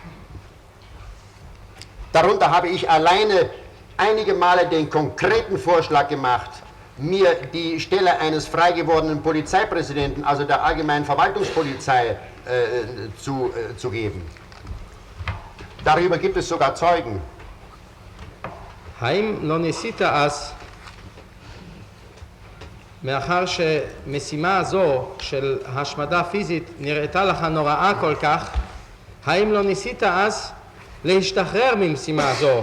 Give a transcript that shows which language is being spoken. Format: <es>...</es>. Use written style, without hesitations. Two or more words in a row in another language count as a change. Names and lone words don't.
<de>Darunter habe ich alleine einige Male den konkreten Vorschlag gemacht, mir die Stelle eines frei gewordenen Polizeipräsidenten, also der allgemeinen Verwaltungspolizei, zu geben. Darüber gibt es sogar Zeugen.</de> <he>האם לא ניסית אז, מאחר שמשימה זו של השמדה פיזית נראתה לך נוראה כל כך, האם לא ניסית אז להשתחרר ממשימה זו?</he>